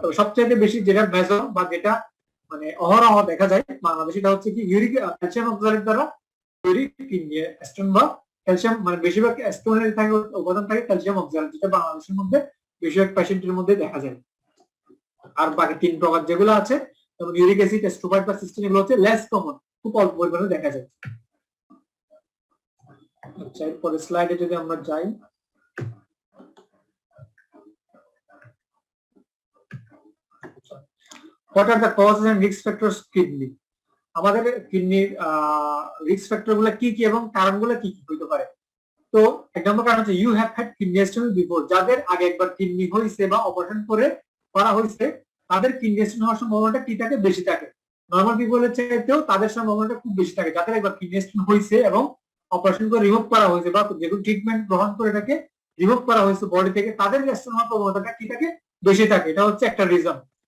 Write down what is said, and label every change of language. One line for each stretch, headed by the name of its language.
Bangla: তবে সবচেয়ে বেশি যেটা মেজর বা যেটা মানে অহরহ দেখা যায় বাংলাদেশে এটা হচ্ছে কি ইউরিক ক্যালসিয়াম অক্সালেট দ্বারা তৈরি কিডনি স্টোন বা ক্যালসিয়াম মানে বেশিরভাগ স্টোনের থাকে উপাদান থাকে ক্যালসিয়াম অক্সালেট, যেটা বাংলাদেশের মধ্যে বেশিরভাগ পেশেন্টের মধ্যে দেখা যায়। আর বাকি 3 প্রকার যেগুলো আছে যেমন ইউরিক অ্যাসিড, স্ট্রোবাইট বা সিস্টেন, এগুলো হচ্ছে লেস কমন, খুব অল্প পরিমাণে দেখা যায়। আচ্ছা, এরপরে স্লাইডে যদি আমরা যাই,
English: what are the causes and risk factors kidney?
Bangla: আমাদের কিডনির রিস্ক ফ্যাক্টর গুলো কি কি এবং কারণগুলো কি কি হতে পারে? তো এক নম্বর কারণ হচ্ছে
English: you have had kidney stone before,
Bangla: যাদের আগে একবার কিডনি হয়েছে বা অপারেশন করে করা হয়েছে তাদের কিডনি স্টোন হওয়ার সম্ভাবনাটা কি থাকে? বেশি থাকে। নরমাল পিপলের চাইতেও তাদের সম্ভাবনাটা খুব বেশি থাকে যাদের একবার কিডনি স্টোন হয়েছে এবং অপারেশন করে রিমুভ করা হয়েছে বা যেগুলো ট্রিটমেন্ট গ্রহণ করে এটাকে রিমুভ করা হয়েছে বডি থেকে, তাদের স্টোন হওয়ার প্রবণতাটা কি থাকে? বেশি থাকে। এটা হচ্ছে একটা রিজন।